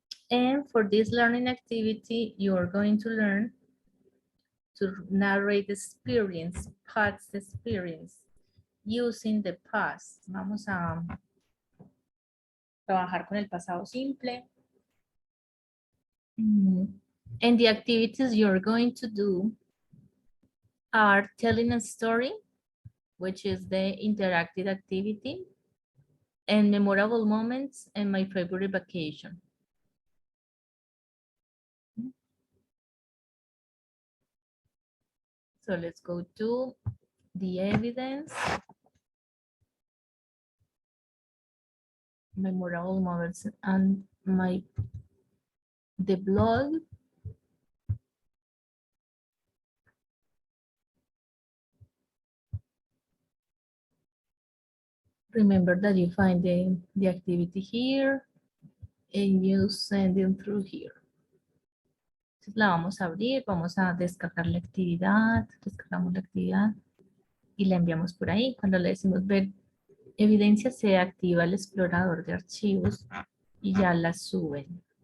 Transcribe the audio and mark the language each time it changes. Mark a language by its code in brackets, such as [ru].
[en] And for this learning activity, you are going to learn to narrate the experience, past experience, using the past. [es] Vamos a trabajar con el pasado simple. [en] And the activities you're going to do are telling a story, which is the interactive activity, and memorable moments, and my favorite vacation. So let's go to the evidence. Memorable moments and the blog. Remember that you find the activity here and you send it through here. [es] Entonces la vamos a abrir, vamos a descargar la actividad, descargamos la actividad y la enviamos por ahí. Cuando le decimos ver evidencia, se activa el explorador de archivos y ya la suben.